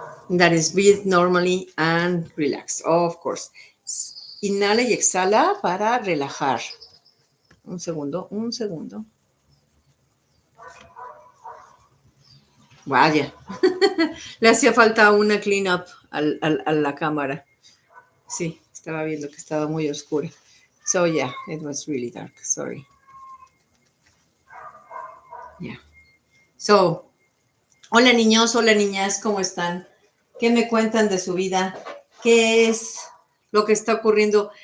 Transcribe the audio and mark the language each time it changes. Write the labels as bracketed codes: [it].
[en] That is, breathe normally and relax, of course. [es] Inhala y exhala para relajar. Un segundo. Vaya, le hacía falta una [en] clean up [es] a la cámara. Sí, estaba viendo que estaba muy oscura. [en] So yeah, it was really dark, sorry. Yeah. [es] So, hola niños, hola niñas, ¿cómo están? ¿Qué me cuentan de su vida? ¿Qué es lo que está ocurriendo?